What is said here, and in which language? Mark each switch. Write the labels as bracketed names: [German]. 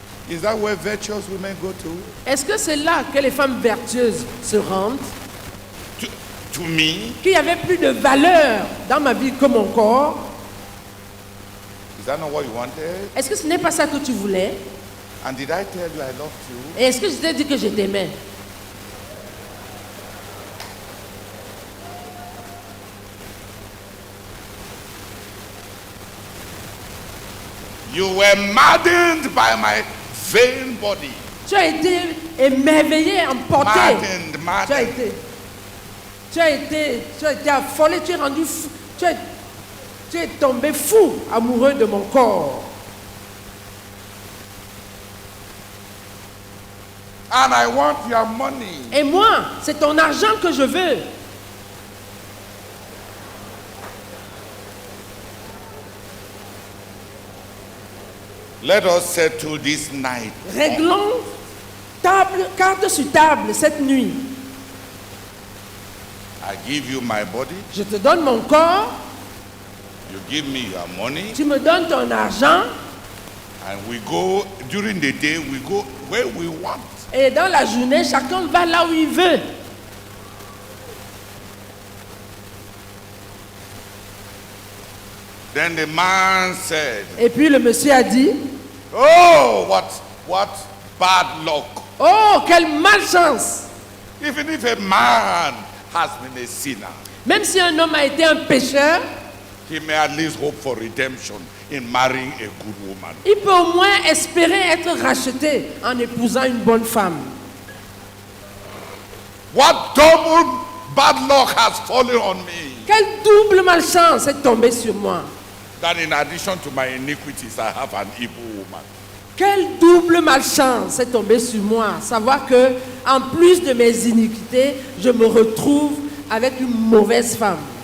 [English] Is that where virtuous women go to? [French] Est-ce que c'est là que les femmes vertueuses se rendent? [English] To me? [French] Qu'il y avait plus de valeur dans ma vie que mon corps? [English] Is that not what you wanted? [French] Est-ce que ce n'est pas ça que tu voulais? [English] And did I tell you I loved you? [French] Et est-ce que je t'ai dit que je t'aimais? [English] You were maddened by my vain body. [French] Tu as été émerveillé, emporté. [English] Maddened. [French] Tu as été affolé, tu es rendu fou. Tu es tombé fou, amoureux de mon corps. [English] And I want your money. [French] Et moi, c'est ton argent que je veux. [English] Let us settle this night. [French] Réglons carte sur table cette nuit. [English] I give you my body. [French] Je te donne mon corps, [English] You give me your money. [French] tu me donnes ton argent, [English] And we go, during the day, we go where we want. [French] et dans la journée, chacun va là où il veut. [English] Then the man said, [French] Et puis le monsieur a dit, [English] oh, what bad luck. [French] oh, quelle malchance! [English] Even if a man has been a sinner, [French] Même si un homme a été un pécheur, [English] he may at least hope for redemption in marrying a good woman. [French] il peut au moins espérer être racheté en épousant une bonne femme. [English] What double bad luck has fallen on me, [French] Quelle double malchance est tombée sur moi! [English] that in addition to my iniquities, I have an evil woman. [French] Quelle double malchance est tombée sur moi! Savoir que, en plus de mes iniquités, je me retrouve avec une mauvaise femme.